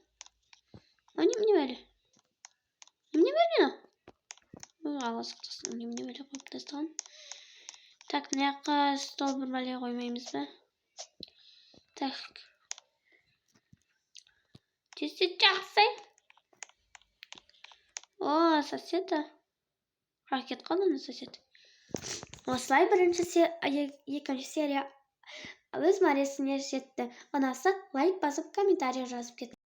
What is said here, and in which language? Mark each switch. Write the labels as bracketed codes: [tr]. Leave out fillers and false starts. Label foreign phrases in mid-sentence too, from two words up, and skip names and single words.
[kk] Немене бәле? Алла сақтасын, немене бәле қойып тастаған. Так, мына жаққа стол бір бәле қоймаймыз ба? Так. Тесет жақсы. О, соседа. Ракет қалды сосед. Осылай екінші серия өз мәресіне жетті. Ұнаса лайк басып комментарий жазып кет.